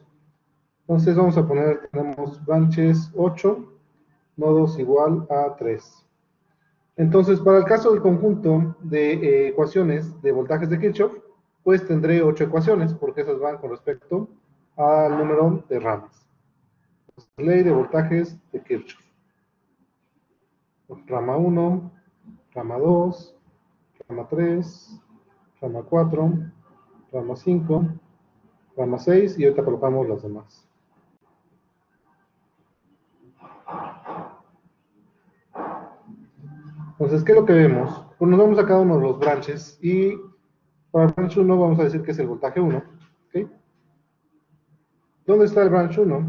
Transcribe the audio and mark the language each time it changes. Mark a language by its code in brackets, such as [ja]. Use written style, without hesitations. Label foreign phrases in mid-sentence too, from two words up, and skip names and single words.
[es] Entonces vamos a poner, tenemos branches 8, nodos igual a 3. Entonces, para el caso del conjunto de ecuaciones de voltajes de Kirchhoff, pues tendré 8 ecuaciones, porque esas van con respecto al número de ramas. Ley de voltajes de Kirchhoff. Rama 1, rama 2, rama 3, rama 4, rama 5, rama 6 y ahorita colocamos las demás. Entonces, ¿qué es lo que vemos? Pues nos vamos a cada uno de los branches y para el branch 1 vamos a decir que es el voltaje 1. ¿Okay? ¿Dónde está el branch 1?